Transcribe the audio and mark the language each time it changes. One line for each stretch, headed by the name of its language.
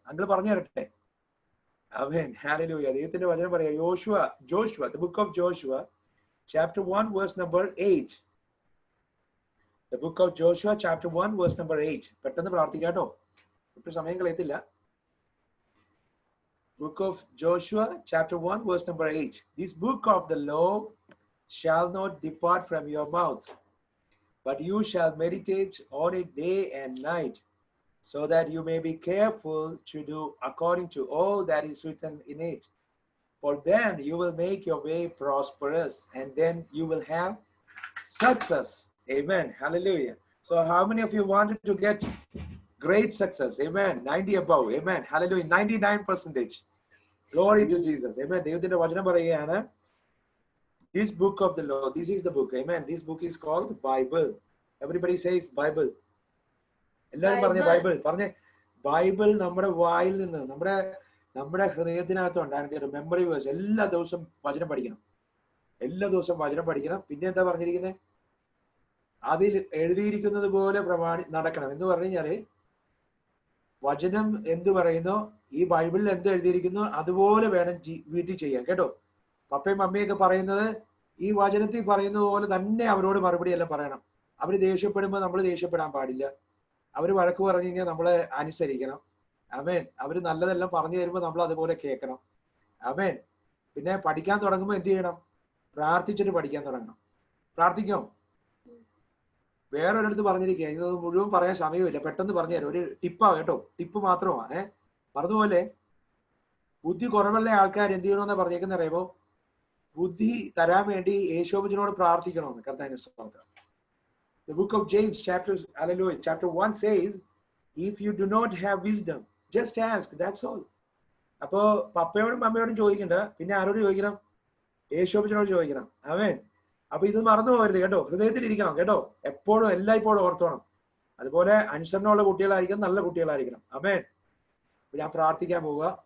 Malayalam: Uncle പറഞ്ഞു തരട്ടെ. Amen. Hallelujah. ദൈവത്തിന്റെ വചനം പറയാ.
English: Joshua, the book of Joshua, chapter 1, verse number 8. The book of Joshua chapter 1 verse number 8.
Malayalam: പെട്ടെന്ന് പ്രാർത്ഥിക്കാം കേട്ടോ, ഒട്ടും സമയം കളയത്തില്ല.
English: Book of Joshua chapter 1 verse number 8. This book of the law shall not depart from your mouth, but you shall meditate on it day and night, so that you may be careful to do according to all that is written in it. For then you will make your way prosperous, and then you will have success. Amen. Hallelujah. So how many of you wanted to get great success? Amen. 90 above. Amen. Hallelujah. 99%. Glory to Jesus. Amen.
Malayalam: ദൈവത്തിന്റെ വചനം പറയുകയാണ്,
English: this book of the law, this is the book.
Malayalam: Amen.
English: This book is called Bible. Everybody says Bible.
Malayalam: എല്ലാവരും പറഞ്ഞേ Bible. പറഞ്ഞേ Bible. നമ്മുടെ വായിൽ നിന്ന് നമ്മുടെ ഹൃദയത്തിനകത്തുണ്ട് അതിന്റെ മെമ്മറി വേഴ്സ്. എല്ലാ ദിവസവും വചനം പഠിക്കണം, എല്ലാ ദിവസവും വചനം പഠിക്കണം. പിന്നെ എന്താ പറഞ്ഞിരിക്കുന്നത്? അതിൽ എഴുതിയിരിക്കുന്നത് പോലെ നടക്കണം എന്ന് പറഞ്ഞു കഴിഞ്ഞാല്, വചനം എന്ത് പറയുന്നോ, ഈ ബൈബിളിൽ എന്ത് എഴുതിയിരിക്കുന്നോ അതുപോലെ വേണം വീട്ടിൽ ചെയ്യാൻ കേട്ടോ. പപ്പയും മമ്മിയൊക്കെ പറയുന്നത് ഈ വചനത്തിൽ പറയുന്നത് പോലെ തന്നെ അവരോട് മറുപടി എല്ലാം പറയണം. അവര് ദേഷ്യപ്പെടുമ്പോൾ നമ്മൾ ദേഷ്യപ്പെടാൻ പാടില്ല. അവര് വഴക്ക് പറഞ്ഞു കഴിഞ്ഞാൽ നമ്മൾ അനുസരിക്കണം. ആമേൻ. അവര് നല്ലതെല്ലാം പറഞ്ഞു തരുമ്പോൾ നമ്മൾ അതുപോലെ കേൾക്കണം. ആമേൻ. പിന്നെ പഠിക്കാൻ തുടങ്ങുമ്പോൾ എന്ത് ചെയ്യണം? പ്രാർത്ഥിച്ചിട്ട് പഠിക്കാൻ തുടങ്ങണം. പ്രാർത്ഥിക്കാം. വേറൊരിടത്ത് പറഞ്ഞിരിക്കുക, ഇത് മുഴുവൻ പറയാൻ സമയമില്ല, പെട്ടെന്ന് പറഞ്ഞു തരാം. ഒരു ടിപ്പാ കേട്ടോ, ടിപ്പ് മാത്രമാണ്. പറഞ്ഞതുപോലെ ബുദ്ധി കുറവുള്ള ആൾക്കാർ എന്ത് ചെയ്യണമെന്ന് പറഞ്ഞേക്കുന്ന അറിയുമ്പോ, ബുദ്ധി തരാൻ വേണ്ടി യേശോബിനോട് പ്രാർത്ഥിക്കണമെന്ന്. കർത്താവിന്റെ സ്തോത്രം.
English: The book of James chapter 1 says, if you do not have wisdom, just ask, that's all.
Malayalam: അപ്പോ പപ്പയോടും അമ്മയോടും ചോദിക്കണ്ട, പിന്നെ ആരോട് ചോദിക്കണം? യേശോബിനോട് ചോദിക്കണം. ആമേൻ. അപ്പൊ ഇത് മറന്നു പോകരുത് കേട്ടോ, ഹൃദയത്തിൽ ഇരിക്കണം കേട്ടോ, എപ്പോഴും എല്ലായ്പ്പോഴും ഓർത്തോണം. അതുപോലെ അനുസരണമുള്ള കുട്ടികളായിരിക്കണം, നല്ല കുട്ടികളായിരിക്കണം. ആമേൻ. ഞാൻ പ്രാർത്ഥിക്കാൻ പോവുക.